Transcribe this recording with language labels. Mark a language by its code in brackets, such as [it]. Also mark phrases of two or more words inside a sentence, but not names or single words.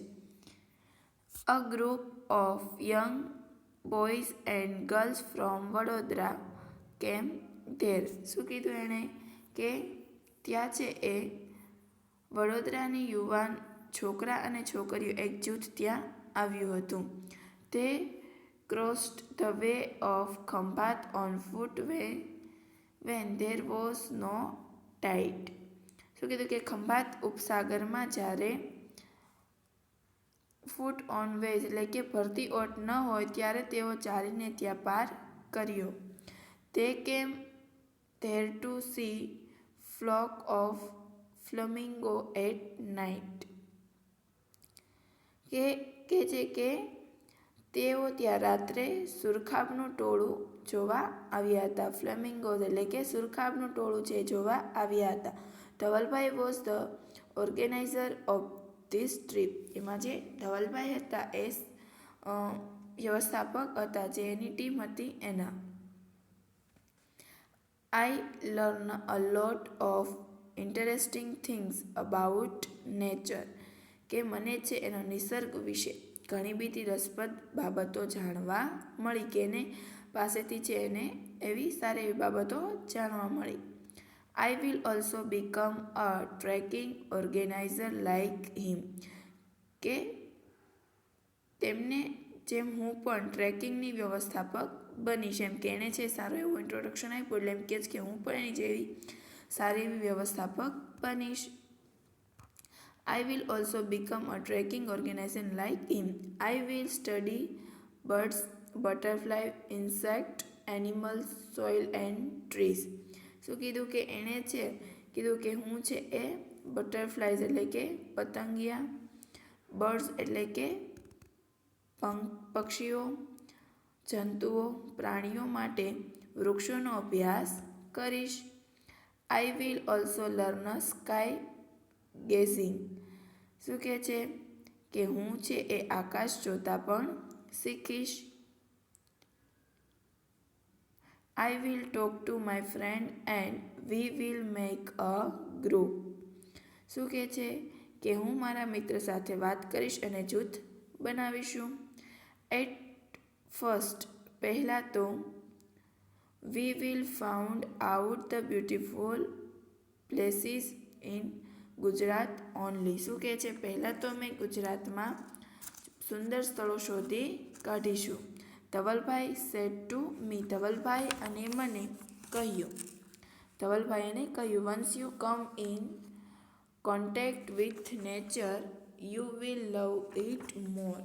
[en] A group of young boys and girls from Vadodara came there. [gu] શું કીધું એણે કે ત્યાં છે એ વડોદરાની યુવાન છોકરા અને છોકરીઓ એક જૂથ ત્યાં આવ્યું હતું. [en] તે crossed the way of Khambat on foot when there was no tide. [gu] શું કીધું કે ખંભાત ઉપસાગરમાં જ્યારે [en] foot on way [gu] એટલે કે ભરતી ઓટ ન હોય ત્યારે તેઓ ચાલીને ત્યાં પાર કર્યો. [en] They came there to see flock of flamingo at night. [gu] કે છે કે તેઓ ત્યાં રાત્રે સુરખાબનું ટોળું જોવા આવ્યા હતા. ફ્લેમિંગોઝ એટલે કે સુરખાબનું ટોળું છે જોવા આવ્યા હતા. [en] ધવલભાઈ was the organizer of this trip. [gu] એમાં જે ધવલભાઈ હતા એ વ્યવસ્થાપક હતા, જે એની ટીમ હતી એના. [en] I learn a lot of interesting things about nature. [gu] કે મને છે એનો નિસર્ગ વિશે ઘણી બધી રસપ્રદ બાબતો જાણવા મળી, કે એને પાસેથી છે એને એવી સારી એવી બાબતો જાણવા મળી. [en] I will also become a trekking organizer like him. [gu] કે તેમને જેમ હું પણ ટ્રેકિંગની વ્યવસ્થાપક બનીશ. એમ કે એણે છે સારું એવું ઇન્ટ્રોડક્શન આપ્યું એટલે એમ કહે છે કે હું પણ એની જેવી સારી એવી વ્યવસ્થાપક બનીશ. [en] I will also become a trekking organizer like him. I will study birds, butterflies, insects, animals, soil and trees. [gu] શું કીધું કે એણે છે કીધું કે હું છે એ બટરફ્લાઇઝ એટલે કે પતંગિયા, બર્ડ્સ એટલે કે પક્ષીઓ, જંતુઓ, પ્રાણીઓ માટે વૃક્ષોનો અભ્યાસ કરીશ. [en] I will also learn sky gazing. [gu] શું કહે છે કે હું છે એ આકાશ જોતા પણ શીખીશ. [en] I will talk to my friend and we will make a group. [gu] શું કહે છે કે હું મારા મિત્ર સાથે વાત કરીશ અને જૂથ બનાવીશું. [en] At first [gu] પહેલાં તો [en] we will find out the beautiful places in ગુજરાત ઓનલી. [gu] શું કહે છે પહેલાં તો અમે ગુજરાતમાં સુંદર સ્થળો શોધી કાઢીશું. ધવલભાઈ [en] said to me. [gu] ધવલભાઈ અને મને કહ્યું. [en] ધવલભાઈ [gu] એને કહ્યું [en] once you come in contact with nature you will love it more.